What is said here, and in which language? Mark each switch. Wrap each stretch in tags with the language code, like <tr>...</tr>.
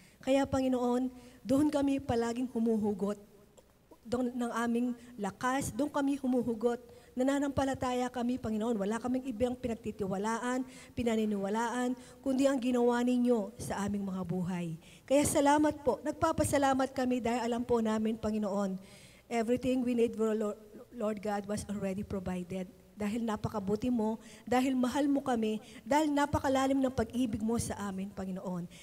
<tl>Kaya, Panginoon, doon kami palaging humuhugot doon ng aming lakas, doon kami humuhugot. Nananampalataya kami, Panginoon. Wala kaming ibang pinagtitiwalaan, pinaniniwalaan, kundi ang ginawa ninyo sa aming mga buhay. Kaya salamat po. Nagpapasalamat kami dahil alam po namin, Panginoon,</tl> <en>everything we need, Lord God, was already provided.</en> <tl>Dahil napakabuti mo, dahil mahal mo kami, dahil napakalalim ng pag-ibig mo sa amin, Panginoon.</tl>